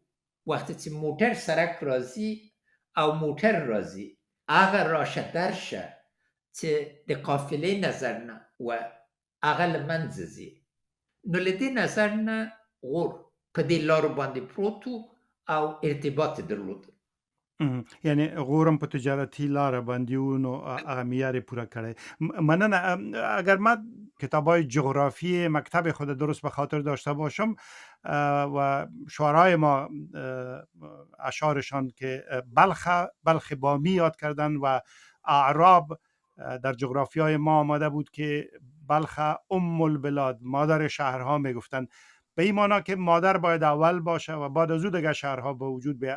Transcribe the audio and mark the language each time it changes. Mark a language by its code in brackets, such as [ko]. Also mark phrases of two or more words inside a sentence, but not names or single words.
[ps] وقتی چې موټر سرک راځي او موټر راځي، هغه راشه درشه چې د قافلې نظر نه و هغه له منځه ځي. نو له دې نظر نه غور په دې لارو باندې پروت و او ارتباط درلود. یعنی غورم په تجارتي لاره باندې و، نو هغه معیار یې پوره کړی. مننه. [fa] اگر ما کتابای جغرافی مکتب خود درست به خاطر داشته باشم و شعرهای ما اشعارشان که بلخ بامی یاد کردن و اعراب در جغرافیای ما آمده بود که بلخ [ar] ام البلاد، [fa] مادر شهرها میگفتن، به این معنی که مادر باید اول باشه و بعد از او دیگه شهرها به وجود بیاد.